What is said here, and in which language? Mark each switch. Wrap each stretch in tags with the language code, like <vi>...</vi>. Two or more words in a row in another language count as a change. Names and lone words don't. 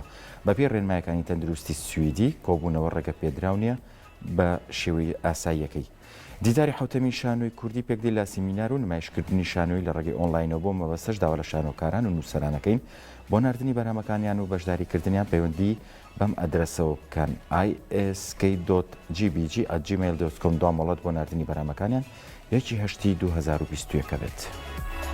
<ckb>بەپێ ڕێنمایەکانی تەندروستی سویدی کۆبوونەوە ڕێگە پێدراو نیە بە شێوەی ئاساییەکەی. دیداری حوتەمین شانۆی کوردی پێکدی لە سیمینار و نمایشکردنی شانۆی لە ڕێگەی ئۆنلاینەوە بۆ مەبەستەش داوا لە شانۆکاران و نووسەرانەکەین بۆ ناردنی بەرهەمەکانیان و بەشداریکردنیان پەیوەندی بەم ئەدرەسەوە بکەن isk.gbg@gmail.com دوامەڵەت بۆ ناردنی بەرهەمەکانیان 1 هەشتی 2021 بێت.</ckb>